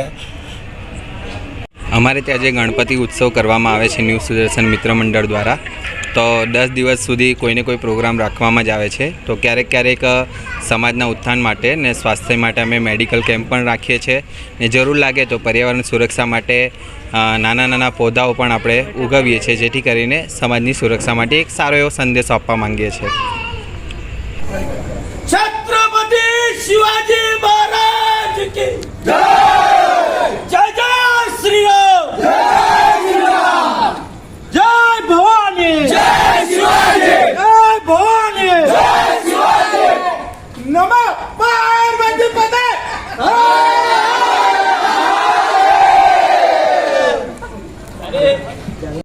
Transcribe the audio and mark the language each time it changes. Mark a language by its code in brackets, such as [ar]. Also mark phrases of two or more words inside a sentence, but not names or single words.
[gu] અમારે ત્યાં જે ગણપતિ ઉત્સવ કરવામાં આવે છે ન્યૂ સુદર્શન મિત્ર મંડળ દ્વારા, તો 10 દિવસ સુધી કોઈને કોઈ પ્રોગ્રામ રાખવામાં જ આવે છે। તો ક્યારેક સમાજના ઉત્થાન માટે ને સ્વાસ્થ્ય માટે અમે મેડિકલ કેમ્પ પણ રાખીએ છીએ, ને જરૂર લાગે તો પર્યાવરણ સુરક્ષા માટે નાના પૌધાઓ પણ આપણે ઉગાવીએ છીએ, જેથી કરીને સમાજની સુરક્ષા માટે એક સારો એવો સંદેશો આપવા માંગીએ છીએ। [hi] छत्रपति शिवाजी महाराज की जय। जय जय श्री राम। जय श्री राम। जय भवानी। जय शिवाजी। जय भवानी। जय शिवाजी। [sa] नमः पार्वती पते।